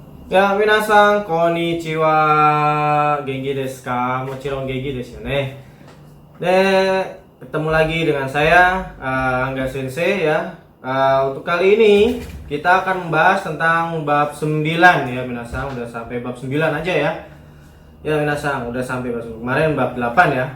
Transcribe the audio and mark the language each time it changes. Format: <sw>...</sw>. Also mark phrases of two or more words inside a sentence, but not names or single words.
<id>Ya,</id> <ja>皆さんこんにちは. 元気ですか? もちろん元気ですよね.</ja> <id>Ketemu lagi dengan saya Angga Sensei ya. Untuk kali ini kita akan membahas tentang bab 9 ya, minasan. Udah sampai bab 9 aja ya. Ya, minasan udah sampai bab 9. Kemarin bab 8 ya.</id>